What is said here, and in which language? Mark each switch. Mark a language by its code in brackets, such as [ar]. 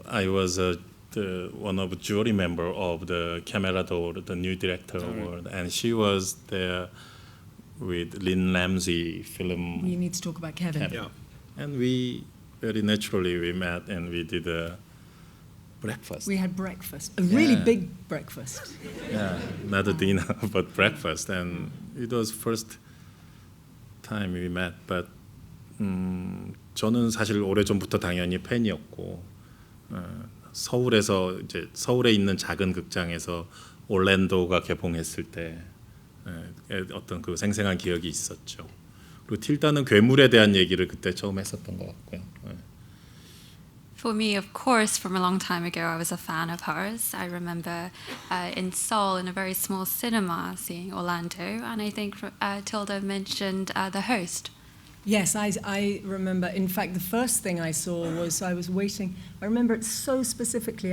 [en] I was one of the jury member of the Camera d'Or, the new director award, and she was there with Lynn Ramsey film. You need to talk about Kevin. Yeah. And we very naturally we met and we did a breakfast. We had breakfast, a really big breakfast. Yeah, not a dinner but breakfast, and it was first time we met. [ko] But 저는 사실 오래전부터 당연히 팬이었고 서울에 있는 작은 극장에서 올랜도가 개봉했을 때 어떤 그 생생한 기억이 있었죠. 그리고 틸다는 괴물에 대한 얘기를 그때 처음 했었던 것 같고요. [en] For me, of course, from a long time ago, I was a fan of hers. I remember in Seoul, in a very small cinema, seeing Orlando, and I think Tilda mentioned The Host. Yes, I remember. In fact, the first thing I saw was I was waiting. I remember it so specifically.